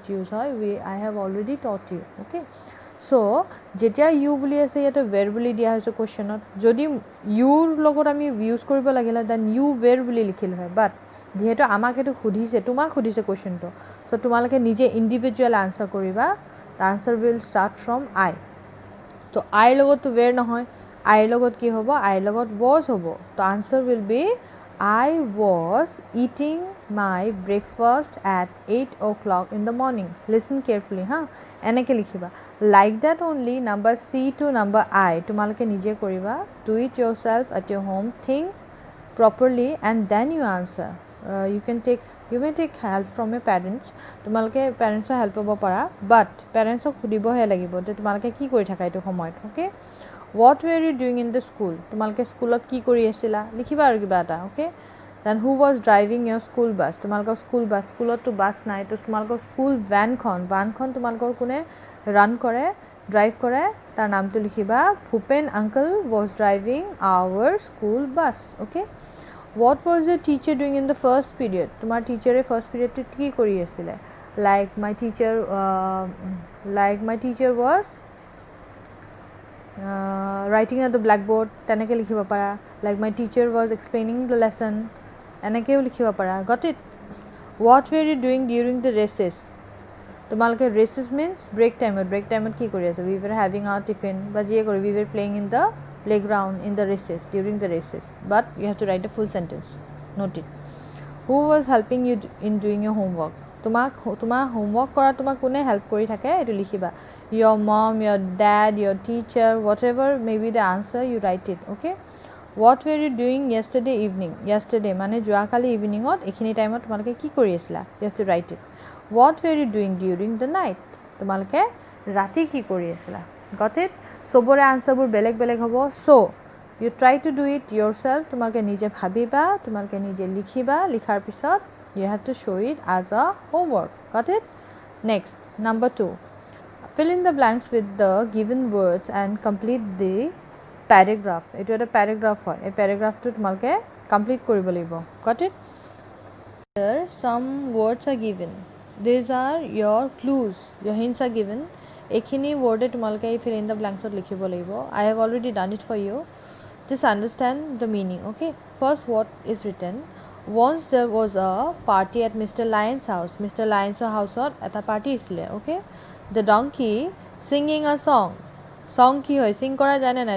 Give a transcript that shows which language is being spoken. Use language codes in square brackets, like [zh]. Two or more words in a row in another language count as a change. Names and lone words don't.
[as] ইউজ হয় [en] I have already taught you okay so [as] যেতিয়া ইউ বুলি আছে ইয়াতে ৱেৰ বুলি দিয়া হৈছে কুৱেশ্যনত যদি ইউৰ লগত আমি ইউজ কৰিব লাগিলে [en] then you were [as] বুলি লিখিলোঁ হয় বাট যিহেতু আমাক এইটো সুধিছে তোমাক সুধিছে কুৱেশ্যনটো চ' তোমালোকে নিজে [en] individual answer [as] কৰিবা [en] the answer will start from I [as] তো আইৰ লগততো were নহয়, আইৰ লগত কি হ'ব, আইৰ লগত was হ'ব. [en] তো আনসাৰ will be I was eating my breakfast at 8 o'clock in the morning. Listen carefully, [as] huh? এনেকৈ লিখিবা. [en] Like that only number C to number I তোমালোকে নিজে কৰিবা. Do it yourself at your home. Think properly and then you answer. You may take help from your parents. [as] তোমালোকে পেৰেণ্টছৰ হেল্প ল'ব পাৰা, বাট পেৰেণ্টছক সুধিবহে লাগিব যে তোমালোকে কি কৰি থাকা এইটো সময়ত. অ'কে, [en] what were you doing in the school? [as] তোমালোকে স্কুলত কি কৰি আছিলা লিখিবা আৰু কিবা এটা. অ'কে, [en] দেন who was driving your school bus? [as] তোমালোকৰ [en] school bus, [as] স্কুলততো বাছ নাই, তো তোমালোকৰ স্কুল ভেনখন তোমালোকৰ কোনে ৰান কৰে, ড্ৰাইভ কৰে, তাৰ নামটো লিখিবা. [en] ভূপেন আংকল was driving our school bus. [as] অ'কে, [en] what was your teacher doing in the first period? [as] তোমাৰ টিচাৰে ফাৰ্ষ্ট পিৰিয়ডটোত কি কৰি আছিলে? [en] like my teacher was writing at the blackboard, [as] তেনেকৈ লিখিব পাৰা. [en] like my teacher was explaining the lesson, [as] এনেকৈও লিখিব পাৰা. [en] got it? what were you doing during the recess? [as] তোমালোকে [en] recess means break time [as] কি কৰি আছে? [en] we were having our tiffin, বা যিয়ে কৰি we were playing in the playground in the recess, during the recess. but you have to write a full sentence. note it. who was helping you in doing your homework? [as] তোমাৰ হোমৱৰ্ক কৰা তোমাক কোনে হেল্প কৰি থাকে এইটো লিখিবা. [en] your mom, your dad, your teacher, whatever may be the answer, you write it. okay, what were you doing yesterday evening? [as] yesterday মানে যোৱাকালি ইভিনিঙত, এইখিনি টাইমত তোমালোকে কি কৰি আছিলা? [en] you have to write it. what were you doing during the night? [as] তোমালোকে ৰাতি কি কৰি আছিলা? [en] got it? [as] চবৰে আনসাৰবোৰ বেলেগ বেলেগ হ'ব. [en] so you try to do it yourself. [as] তোমালোকে নিজে ভাবিবা, তোমালোকে নিজে লিখিবা, লিখাৰ পিছত [en] you have to show it as a homework. got it? next, number 2, fill in the blanks with the given words and complete the paragraph. [as] এইটো এটা paragraph হয়, এই paragraphটো তোমালোকে complete কৰিব লাগিব. [en] got it? here some words are given. these are your clues, your hints are given. [as] এইখিনি word তোমালোকে [en] fill in the blanks [as] ত লিখিব লাগিব. [en] I have already done it for you. just understand the meaning. okay, first what is written. once there was a party at Mr. Lyon's house. [as] Mr. Lyon's house এটা party আছিলে. [en] okay, the donkey singing a song. [as] song কি হয়, sing কৰা জানে নাই?